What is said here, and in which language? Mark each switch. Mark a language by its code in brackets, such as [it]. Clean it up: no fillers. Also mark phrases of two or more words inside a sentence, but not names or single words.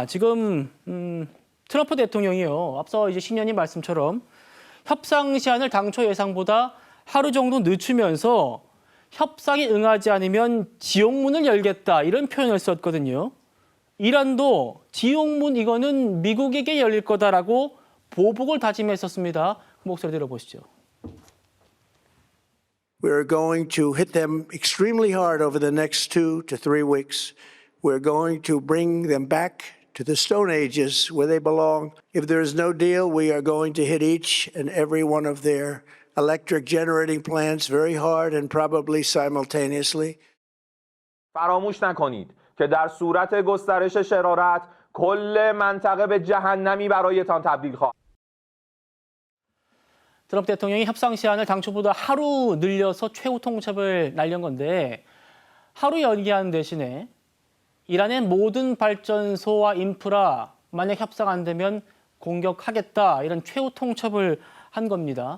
[ko] 지금 트럼프 대통령이요. 앞서 이제 신년이 말씀처럼 협상 시한을 당초 예상보다 하루 정도 늦추면서 협상에 응하지 않으면 지옥문을 열겠다 이런 표현을 썼거든요. 이란도 지옥문 이거는 미국에게 열릴 거다라고 보복을 다짐했었습니다. 그 목소리 들어보시죠. [en] We're going to hit them extremely hard over the next 2 to 3 weeks. We're going to bring them back to the Stone Ages where they belong. If there is no deal, we are going to hit each and every one of their electric generating plants very hard and probably simultaneously. [fa] فراموش نکنید که در صورت گسترش شرارت کل منطقه به جهنمی برایتان تبدیل خواهد. [ko] 트럼프 대통령이 협상 시한을 당초보다 하루 늘려서 최후 통첩을 날린 건데 하루 연기하는 대신에 이란의 모든 발전소와 인프라 만약 협상 안 되면 공격하겠다 이런 최후 통첩을 한 겁니다.